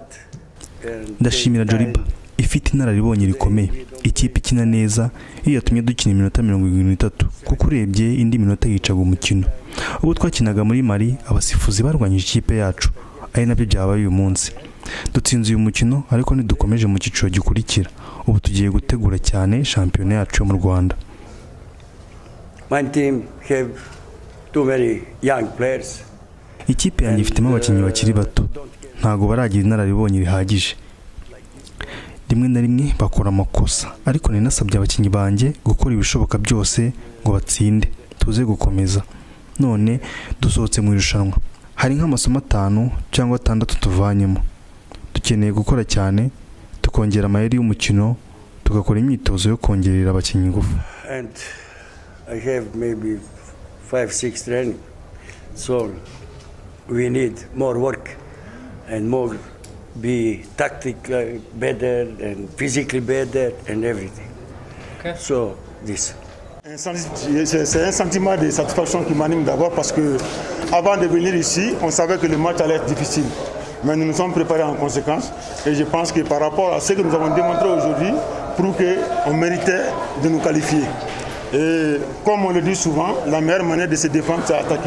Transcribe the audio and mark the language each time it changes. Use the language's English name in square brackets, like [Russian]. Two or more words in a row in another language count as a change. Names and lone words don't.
[Kinyarwanda] Ndashimira Joliba ifite inararibonye rikomeye, ikipe ikina neza, iyo yatumye dukina iminota 73 kuko urebye indi minota yicaga umukino. Ubwo twakinaga muri Mali, abasifuzi barwanyije ikipe yacu, ari nabyo byabaye uyu munsi. Dutsinze uyu mukino ariko ntidukomeje mu cyiciro gikurikira. Ubu tugiye gutegura cyane shampiyona yacu mu Rwanda. [English] My team have too many young players. [Kinyarwanda] Ikipe yanjye ifitemo abakinnyi bakiri bato, ntago baragira inararibonye rihagije. Rimwe na rimwe bakora amakosa, ariko ninasabye abakinnyi banjye gukora ibishoboka byose ngo batsinde, tuze gukomeza. None dusohotse mu irushanwa, hari nk'amasomo 5 cyangwa 6 tuvanyemo. Dukeneye gukora cyane, tukongera amayeri y'umukino, tugakora imyitozo yo kongerera abakinnyi ingufu. [English] And I have maybe 5-6 training, so we need more work and more be tactically better and physically better and everything. Okay. So this. [French] C'est un sentiment de satisfaction qui m'anime d'abord parce que avant de venir ici, on savait que le match allait être difficile. Mais nous nous sommes préparés en conséquence et je pense que par rapport à ce que nous avons démontré aujourd'hui, prouve qu'on méritait de nous qualifier. Et comme on le dit souvent, la meilleure manière de se défendre, c'est attaquer.